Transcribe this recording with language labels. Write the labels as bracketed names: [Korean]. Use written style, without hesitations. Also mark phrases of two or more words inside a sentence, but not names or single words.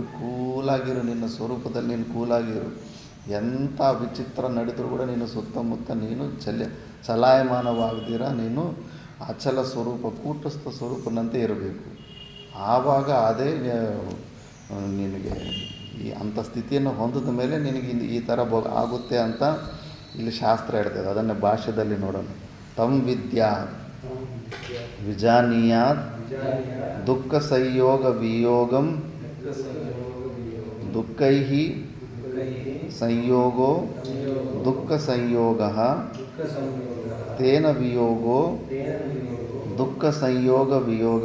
[Kannada] ಕೂಲಾಗಿರು, ನಿನ್ನ ಸ್ವರೂಪದಲ್ಲಿ ನೀನು ಕೂಲಾಗಿರು. ಎಂಥ ವಿಚಿತ್ರ ನಡೆದರೂ ಕೂಡ ನೀನು ಸುತ್ತಮುತ್ತ ನೀನು ಚಲಾಯಮಾನವಾಗದಿರ ನೀನು ಅಚಲ ಸ್ವರೂಪ, ಕೂಟಸ್ಥ ಸ್ವರೂಪನಂತೆ ಇರಬೇಕು. ಆವಾಗ ಅದೇ ನಿನಗೆ ಈ ಅಂಥ ಸ್ಥಿತಿಯನ್ನು ಹೊಂದಿದ ಮೇಲೆ ನಿನಗೆ ಈ ಥರ ಆಗುತ್ತೆ ಅಂತ ಇಲ್ಲಿ ಶಾಸ್ತ್ರ ಹೇಳ್ತದೆ. ಅದನ್ನು ಭಾಷ್ಯದಲ್ಲಿ ನೋಡೋಣ. [Sanskrit] ತಂ ವಿದ್ಯಾ ವಿಜಾನೀಯಾತ್ ದುಃಖ ಸಂಯೋಗ ವಿಯೋಗಂ ದುಃಖೈಃ ಸಂಯೋಗೋ ದುಃಖ ಸಂಯೋಗಃ ತೇನ ವಿಯೋಗೋ ದುಃಖ ಸಂಯೋಗ ವಿಯೋಗ